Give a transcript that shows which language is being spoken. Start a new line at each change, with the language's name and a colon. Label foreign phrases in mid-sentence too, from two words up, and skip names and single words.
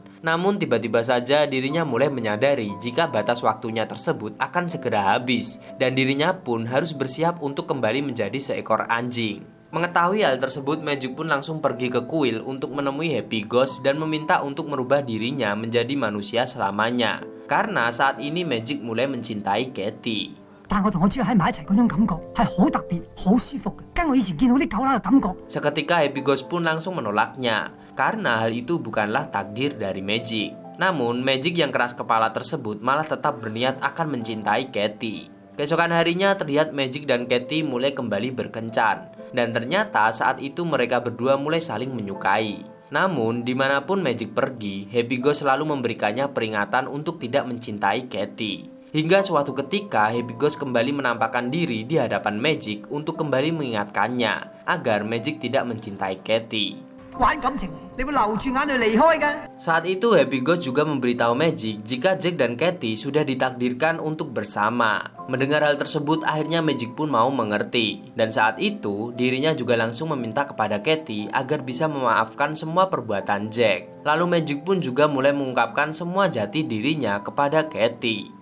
Indonesian: Namun tiba-tiba saja dirinya mulai menyadari jika batas waktunya tersebut akan segera habis dan dirinya pun harus bersiap untuk kembali menjadi seekor anjing. Mengetahui hal tersebut, Magic pun langsung pergi ke kuil untuk menemui Happy Ghost dan meminta untuk merubah dirinya menjadi manusia selamanya. Karena saat ini Magic mulai mencintai Katie.
Cantonese: 但我同我豬喺埋一齊嗰種感覺係好特別、好舒服嘅，跟我以前見到啲狗乸嘅感覺。
Indonesian: Seketika Happy Ghost pun langsung menolaknya, karena hal itu bukanlah takdir dari Magic. Namun Magic yang keras kepala tersebut malah tetap berniat akan mencintai Katie. Keesokan harinya terlihat Magic dan Katie mulai kembali berkencan. Dan ternyata saat itu mereka berdua mulai saling menyukai. Namun dimanapun Magic pergi, Happy Ghost selalu memberikannya peringatan untuk tidak mencintai Katie. Hingga suatu ketika Happy Ghost kembali menampakkan diri di hadapan Magic untuk kembali mengingatkannya agar Magic tidak mencintai Katie.
Cantonese: 玩感情，你會流住眼淚離開㗎。
Indonesian: Saat itu Happy Ghost juga memberitahu Magic jika Jack dan Katie sudah ditakdirkan untuk bersama. Mendengar hal tersebut akhirnya Magic pun mau mengerti. Dan saat itu dirinya juga langsung meminta kepada Katie agar bisa memaafkan semua perbuatan Jack. Lalu Magic pun juga mulai mengungkapkan semua jati dirinya kepada Katie.